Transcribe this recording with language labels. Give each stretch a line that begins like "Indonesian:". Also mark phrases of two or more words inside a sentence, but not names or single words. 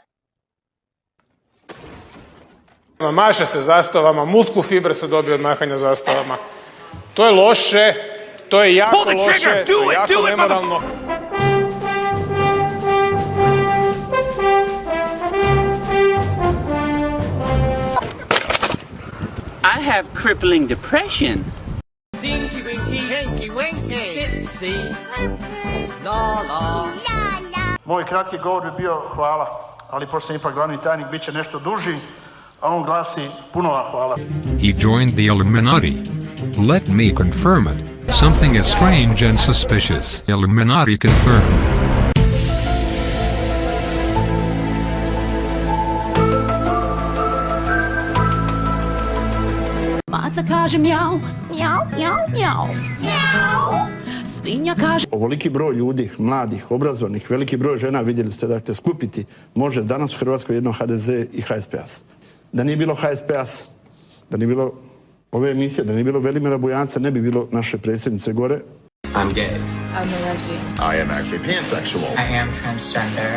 Croatian: Maše se zastavama, multku fibre se dobije od mahanja zastavama. To je loše, to je jako loše, to je jako nemoralno.
English: I have crippling depression. Dinky winky, hanky winky, see, la la.
Croatian: Moj kratki govor bi bio hvala, ali pošto sam ipak glavni tajnik, bit će nešto duži, a on glasi puno vam hvala.
English: He joined the Illuminati. Let me confirm it. Something is strange and suspicious. Illuminati confirmed.
Croatian: Maca kaže mjau, mjau, mjau, mjau, mjau. Svinja kaže... Ovoliki broj ljudi, mladih, obrazovanih, veliki broj žena, vidjeli ste, dakle, skupiti može danas u Hrvatskoj jedno HDZ i HSPS. Da nije bilo HSPS, da nije bilo ove emisije, da nije bilo Velimira Bujanca, ne bi bilo naše predsjednice gore.
English: I'm gay. I'm a lesbian. I am actually pansexual. I am transgender.